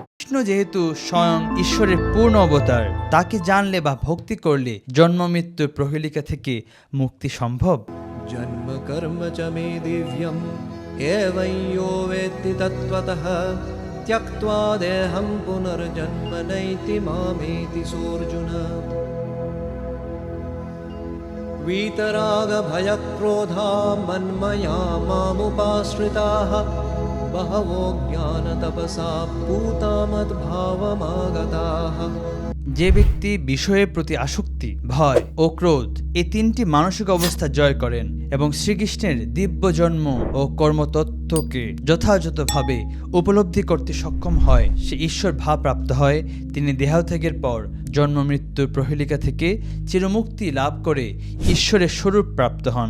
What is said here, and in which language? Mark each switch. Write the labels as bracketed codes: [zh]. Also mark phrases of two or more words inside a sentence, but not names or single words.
[bn] শ্রীকৃষ্ণ যেহেতু স্বয়ং ঈশ্বরের পূর্ণ অবতার, তাকে জানলে বা ভক্তি করলে জন্ম মৃত্যুর প্রহেলিকা থেকে মুক্তি সম্ভব। [sa] जन्म कर्म च मे दिव्यम् एवं यो वेत्ति तत्त्वतः त्यक्त्वा देहं पुनर्जन्म नैति मामेति सोऽर्जुन। वीतरागभयक्रोधा मन्मया मामुपाश्रिताः बहवो ज्ञानतपसा पूता मद्भावमागताः। [bn] যে ব্যক্তি বিষয়ের প্রতি আসক্তি, ভয় ও ক্রোধ এই তিনটি মানসিক অবস্থা জয় করেন এবং শ্রীকৃষ্ণের দিব্য জন্ম ও কর্মতত্ত্বকে যথাযথভাবে উপলব্ধি করতে সক্ষম হয়, সে ঈশ্বর ভাব প্রাপ্ত হয়। তিনি দেহত্যাগের পর জন্ম মৃত্যুর প্রহেলিকা থেকে চিরমুক্তি লাভ করে ঈশ্বরের স্বরূপ প্রাপ্ত হন।